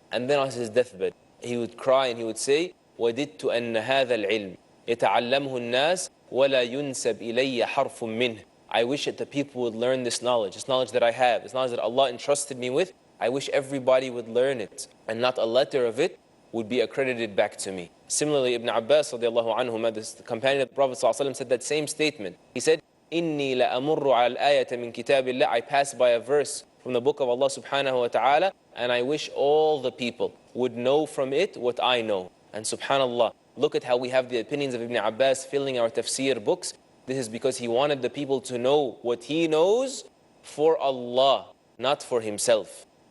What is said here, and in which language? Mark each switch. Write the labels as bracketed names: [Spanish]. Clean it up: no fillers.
[English] And then on his deathbed, he would cry and he would say, [Arabic] وَدِدْتُ أَنَّ هَذَا الْعِلْمِ يَتَعَلَّمْهُ النَّاسِ وَلَا يُنْسَبْ إِلَيَّ حَرْفٌ مِّنْهُ. [English] I wish that the people would learn this knowledge that I have, this knowledge that Allah entrusted me with. I wish everybody would learn it, and not a letter of it would be accredited back to me. Similarly, Ibn Abbas radiallahu anhu, the companion of the Prophet ﷺ, said that same statement. He said, [Arabic] إِنِّي لَأَمُرُّ عَلَى الْآيَةَ مِنْ كِتَابِ اللَّهِ. [English] I pass by a verse from the book of Allah subhanahu wa ta'ala, and I wish all the people would know from it what I know. And subhanallah, look at how we have the opinions of Ibn Abbas filling our tafsir books. This is because he wanted the people to know what he knows for Allah, not for himself.